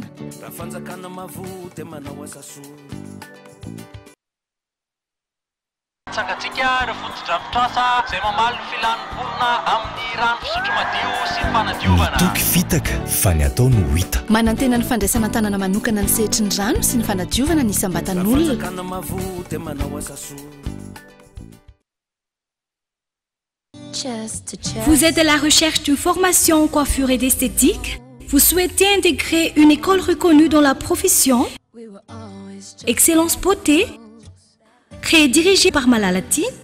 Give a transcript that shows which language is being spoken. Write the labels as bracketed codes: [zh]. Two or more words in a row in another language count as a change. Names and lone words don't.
[mg] Raha fanjakana mavoty manao asa soa. Sangatsika ireo foto-drafitrasa izay mamaly ny filanimponina amin'ny rano fisotro madio sy ny fanadiovana. Ny toky fitaka fa ny atao no hita. Manantena ny fandraisana tanana manokana ny sehatry ny rano sy ny fanadiovana ny isam-batan'olona. Raha fanjakana mavoty manao asa soa. [fr] Vous êtes à la recherche d'une formation en coiffure et d'esthétique? Vous souhaitez intégrer une école reconnue dans la profession? Excellence Beauté, créée et dirigée par Malalati.